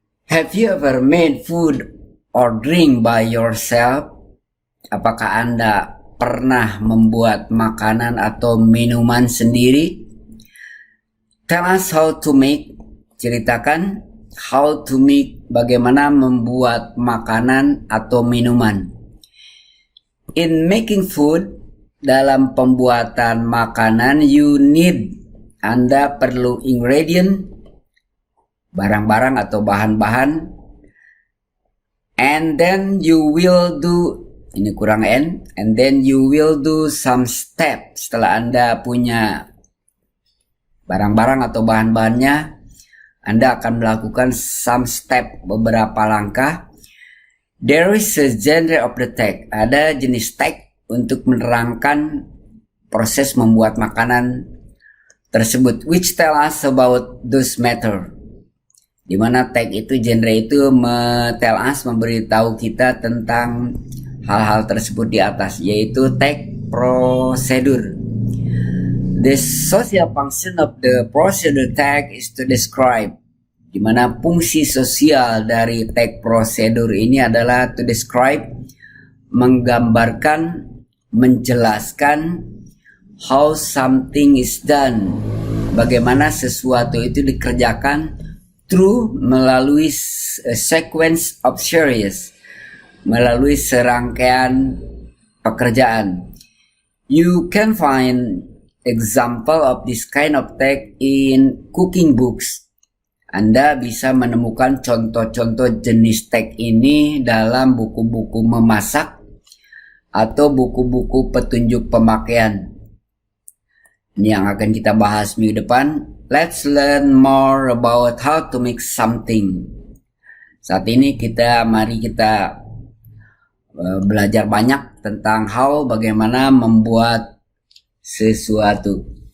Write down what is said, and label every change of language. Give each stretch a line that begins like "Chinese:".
English: Have you ever made food or drink by yourself?
Indonesian: Apakah Anda pernah membuat makanan atau minuman sendiri?
English: Tell us how to make,
Indonesian: ceritakan
English: how to make,
Indonesian: bagaimana membuat makanan atau minuman.
English: In making food,
Indonesian: dalam pembuatan makanan,
English: you need,
Indonesian: Anda perlu
English: ingredient,
Indonesian: barang-barang atau bahan-bahan,
English: and then you will do,
Indonesian: ini kurang N,
English: and then you will do some step.
Indonesian: Setelah Anda punya barang-barang atau bahan-bahannya, Anda akan melakukan
English: some step,
Indonesian: beberapa langkah.
English: There is a genre of the text.
Indonesian: Ada jenis teks untuk menerangkan proses membuat makanan tersebut,
English: which tell us about those matter.
Indonesian: Di mana teks itu, genre itu
English: tell us,
Indonesian: memberitahu kita tentang hal-hal tersebut di atas, yaitu teks prosedur.
English: The social function of the procedure tag is to describe,
Indonesian: di mana fungsi sosial dari tag prosedur ini adalah
English: to describe,
Indonesian: menggambarkan, menjelaskan
English: how something is done,
Indonesian: bagaimana sesuatu itu dikerjakan
English: through, melalui a sequence of series,
Indonesian: melalui serangkaian pekerjaan.
English: You can find example of this kind of text in cooking books.
Indonesian: Anda bisa menemukan contoh-contoh jenis teks ini dalam buku-buku memasak atau buku-buku petunjuk pemakaian. Ini yang akan kita bahas minggu depan.
English: Let's learn more about how to make something.
Indonesian: Saat ini mari kita belajar banyak tentang bagaimana membuat sesuatu.